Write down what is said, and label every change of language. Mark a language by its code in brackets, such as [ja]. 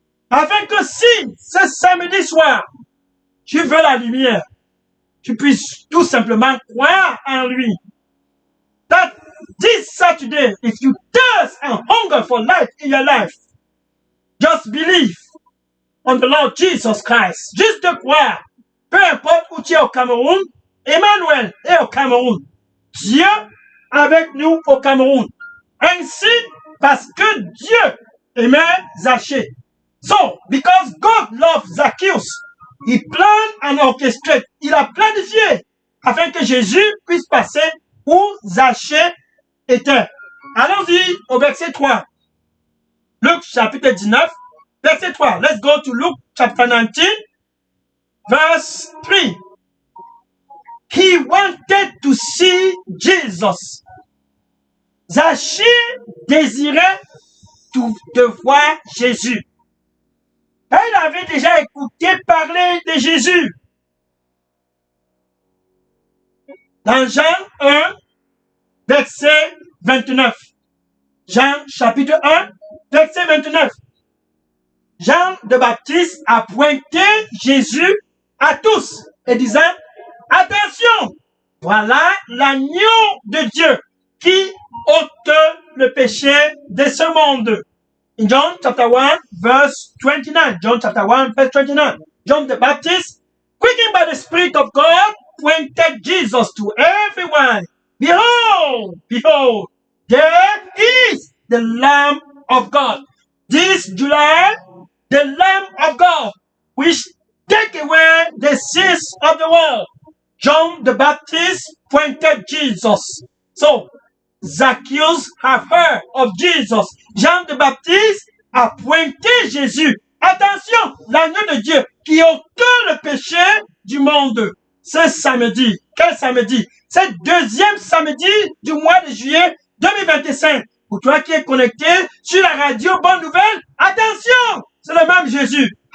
[fr] Afin que si, ce samedi soir, tu veux la lumière, tu puisses tout simplement croire en lui. [en] That this Saturday, if you thirst and hunger for light in your life, just believe on the Lord Jesus Christ. [fr] Juste croire. Peu importe où tu es au Cameroun, Emmanuel est au Cameroun. Dieu avec nous au Cameroun. Ainsi, parce que Dieu aimait Zachée. [en] So, because God loved Zacchaeus, he planned and orchestrated. [fr] Il a planifié afin que Jésus puisse passer où Zachée était. Allons-y au verset 3. Luc chapitre 19, verset 3. [en] Let's go to Luke chapter 19, verse 3. He wanted to see Jesus. [fr] Zachée désirait de voir Jésus. Elle avait déjà écouté parler de Jésus. Dans Jean 1, verset 29. Jean chapitre 1, verset 29. Jean de Baptiste a pointé Jésus à tous et disant, attention, voilà l'agneau de Dieu qui ôte le péché de ce monde. [en] In John chapter 1, verse 29. John chapter 1, verse 29. John the Baptist, quickened by the Spirit of God, pointed Jesus to everyone. Behold, behold, there is the Lamb of God. This July, the Lamb of God, which take away the sins of the world. John the Baptist pointed Jesus. So, Zacchaeus have heard of Jesus. Jean the Baptist [fr] a pointé Jésus. Attention, l'agneau de Dieu qui ôte le péché du monde. Ce samedi, quel samedi? C'est deuxième samedi du mois de juillet 2025. Pour toi qui es connecté sur la radio Bonne Nouvelle, attention, c'est le même Jésus.